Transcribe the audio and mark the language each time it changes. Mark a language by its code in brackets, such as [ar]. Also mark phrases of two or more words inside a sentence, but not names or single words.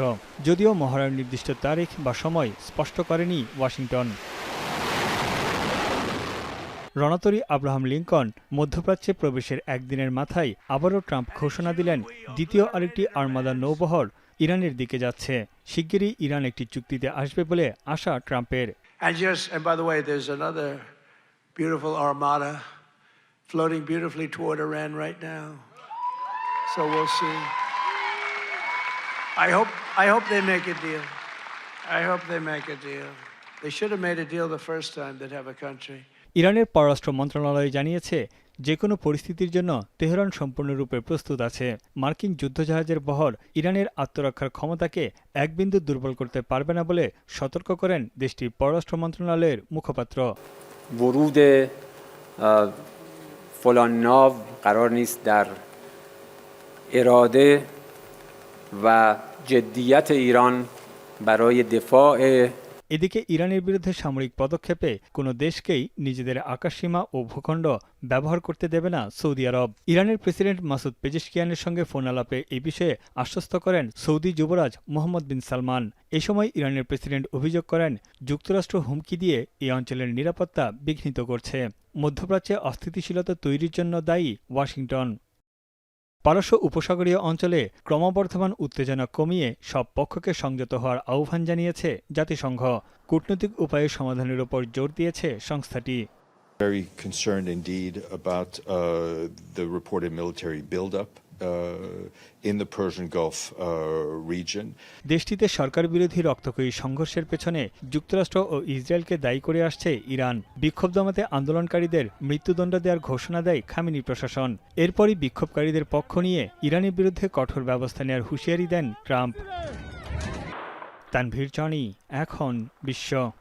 [bn] যদিও মহড়ার নির্দিষ্ট তারিখ বা সময় স্পষ্ট করেনি ওয়াশিংটন। রণতরী আব্রাহাম লিঙ্কন মধ্যপ্রাচ্যে প্রবেশের একদিনের মাথায় আবারও ট্রাম্প ঘোষণা দিলেন, দ্বিতীয় আরেকটি আর্মাদা নৌবহর ইরানের দিকে যাচ্ছে। শিগগিরই ইরান একটি চুক্তিতে আসবে বলে আশা ট্রাম্পের। [en] And by the way, there's another beautiful armada floating beautifully toward Iran right now. So we'll see. I hope they make a deal. I hope they make a deal. They should have made a deal the first time they'd have a country. [bn] ইরানের পররাষ্ট্র মন্ত্রণালয় জানিয়েছে, যে কোনো পরিস্থিতির জন্য তেহরান সম্পূর্ণরূপে প্রস্তুত আছে। মার্কিন যুদ্ধজাহাজের বহর ইরানের আত্মরক্ষার ক্ষমতাকে এক বিন্দু দুর্বল করতে পারবে না বলে সতর্ক করেন দেশটির পররাষ্ট্র মন্ত্রণালয়ের মুখপাত্র। [fa] ورود فلان ناو قرار نیست در اراده و جدیت ایران برای دفاع [bn] এদিকে ইরানের বিরুদ্ধে সামরিক পদক্ষেপে কোনো দেশকেই নিজেদের আকাশসীমা ও ভূখণ্ড ব্যবহার করতে দেবে না সৌদি আরব। ইরানের প্রেসিডেন্ট মাসুদ পেজেশকিয়ানের সঙ্গে ফোন আলাপে এই বিষয়ে আশ্বস্ত করেন সৌদি যুবরাজ মোহাম্মদ বিন সালমান। এ সময় ইরানের প্রেসিডেন্ট অভিযোগ করেন, যুক্তরাষ্ট্র হুমকি দিয়ে এই অঞ্চলের নিরাপত্তা বিঘ্নিত করছে। মধ্যপ্রাচ্যে অস্থিতিশীলতা তৈরির জন্য দায়ী ওয়াশিংটন। পারস্য উপসাগরীয় অঞ্চলে ক্রমবর্ধমান উত্তেজনা কমিয়ে সব পক্ষকে সংযত হওয়ার আহ্বান জানিয়েছে জাতিসংঘ। কূটনৈতিক উপায়ে সমাধানের ওপর জোর দিয়েছে সংস্থাটি। [en] Very concerned indeed about the reported military buildup in the Persian Gulf region. [bn] দেশটিতে সরকার বিরোধী রক্তক্ষয়ী সংঘর্ষের পেছনে যুক্তরাষ্ট্র ও ইসরায়েলকে দায়ী করে আসছে ইরান। বিক্ষোভ দমাতে আন্দোলনকারীদের মৃত্যুদণ্ড দেওয়ার ঘোষণা দেয় খামেনি প্রশাসন। এরপরই বিক্ষোভকারীদের পক্ষ নিয়ে ইরানের বিরুদ্ধে কঠোর ব্যবস্থা নেওয়ার হুঁশিয়ারি দেন ট্রাম্প। তানভীর জনি, এখন বিশ্ব।